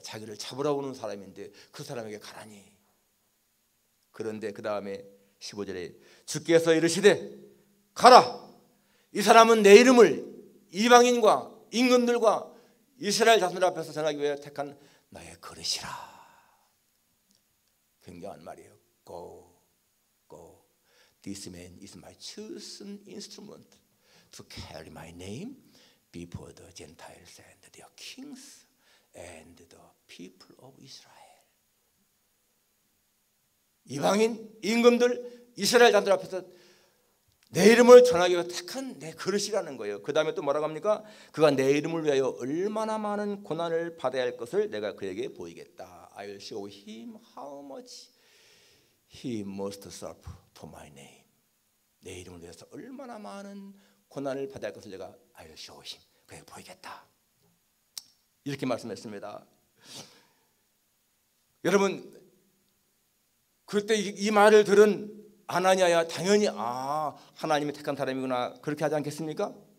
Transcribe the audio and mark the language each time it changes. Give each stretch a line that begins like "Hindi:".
Korean: 자기를 잡으러 오는 사람인데 그 사람에게 가라니. 그런데 그 다음에 15절에 주께서 이르시되 가라. 이 사람은 내 이름을 이방인과 임금들과 이스라엘 자손들 앞에서 전하기 위해 택한 나의 그릇이라. 굉장한 말이에요.
English: Go, go. This man is my chosen instrument to carry my name before the Gentiles and their kings and the people of Israel.
Korean: 이방인, 임금들, 이스라엘 자손들 앞에서 내 이름을 전하기 위해 택한 내 그릇이라는 거예요. 그 다음에 또 뭐라고 합니까? 그가 내 이름을 위하여 얼마나 많은 고난을 받아야 할 것을 내가 그에게 보이겠다.
English: I will show him how much he must suffer for my name.
Korean: 내 이름을 위해서 얼마나 많은 고난을 받아야 할 것을 내가
English: I will show him.
Korean: 그에게 보이겠다. 이렇게 말씀했습니다. 여러분, 그때 이 말을 들은 아나니아야 당연히 하나님이 택한 사람이구나 그렇게 하지 않겠습니까?